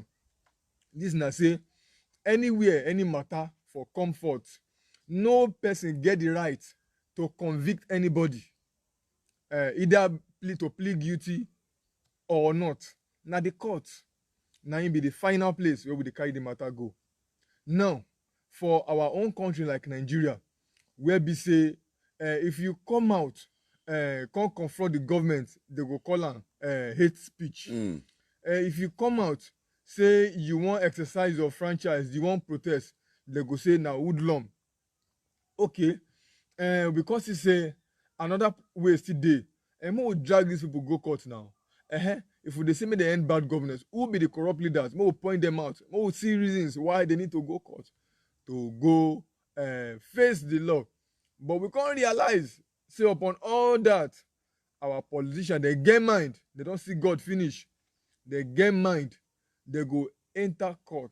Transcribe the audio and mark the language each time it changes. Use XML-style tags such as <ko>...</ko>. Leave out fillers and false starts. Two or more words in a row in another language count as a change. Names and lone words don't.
<pcm>This na say anywhere, any matter for comfort, no person get the right to convict anybody, either to plead guilty or not. Now the court, now it be the final place where we dey carry the matter go. Now, for our own country like Nigeria, where be say, if you come out, come confront the government, they go call am hate speech. If you come out, say you wan exercise your franchise, you wan protest, they go say na hoodlum. Okay, because e say another way still dey, make we drag these people go court now. If we dey say make dem end bad governance, who be the corrupt leaders? Make we point them out. Make we see reasons why they need to go court, to go face the law. But we can't realize, say upon all that, our politicians, they get mind. They don't see God finish. They get mind. They go enter court.</pcm>